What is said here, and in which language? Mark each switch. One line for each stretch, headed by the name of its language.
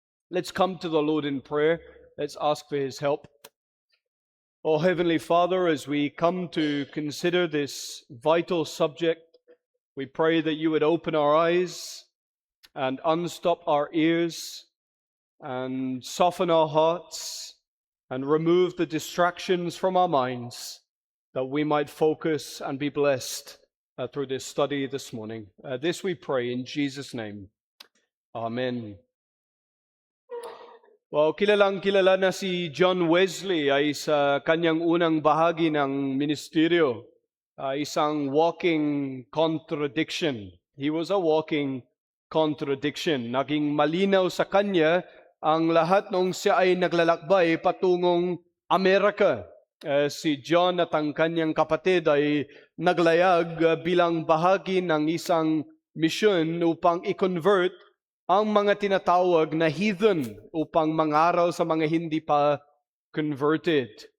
English: Let's come to the Lord in prayer. Let's ask for His help. Oh, Heavenly Father, as we come to consider this vital subject, we pray that you would open our eyes and unstop our ears and soften our hearts and remove the distractions from our minds, that we might focus and be blessed through this study this morning. This we pray in Jesus' name. Amen.
Filipino: Well, kilala na si John Wesley ay sa kanyang unang bahagi ng ministeryo. Isang walking contradiction.
English: He was a walking contradiction.
Filipino: Naging malinaw sa kanya ang lahat nung siya ay naglalakbay patungong Amerika. Si John at ang kanyang kapatid ay naglayag bilang bahagi ng isang mission upang i-convert ang mga tinatawag na heathen upang mangaral sa mga hindi pa converted.